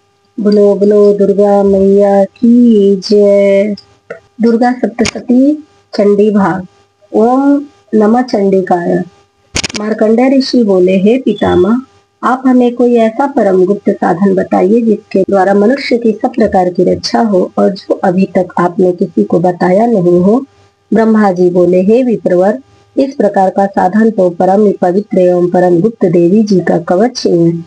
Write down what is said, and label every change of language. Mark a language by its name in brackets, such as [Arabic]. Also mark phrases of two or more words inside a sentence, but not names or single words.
[Hindi] बोलो बोलो दुर्गा मैया की जय। दुर्गा सप्तशती चंडी भाग। [Sanskrit] ओम नमः चंडिकाय। [Hindi] मार्कंडेय ऋषि बोले, हे पितामह, आप हमें कोई ऐसा परम गुप्त साधन बताइए जिसके द्वारा मनुष्य की सब प्रकार की रक्षा हो और जो अभी तक आपने किसी को बताया नहीं हो। ब्रह्मा जी बोले, हे विप्रवर, इस प्रकार का साधन तो परम पवित्र एवं परम गुप्त देवी जी का कवच ही है।